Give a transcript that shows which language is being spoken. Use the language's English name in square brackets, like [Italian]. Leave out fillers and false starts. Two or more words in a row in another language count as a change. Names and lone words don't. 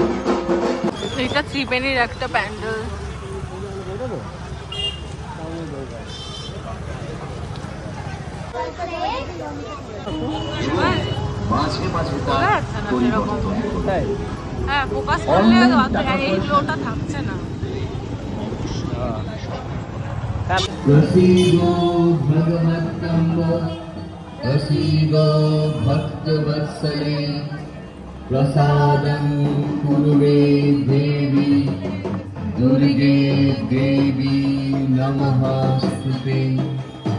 [Bangla] এটা 3 পেনির একটা প্যান্ডেল। হ্যাঁ ফোকাস করলে এই ফ্লোটা থাকছে না। [Sanskrit] प्रसीदो भगवत्तम्ब प्रसीदो भक्तवत्सले प्रसादं कुरु मे देवी दुर्गे देवी नमः स्तुते।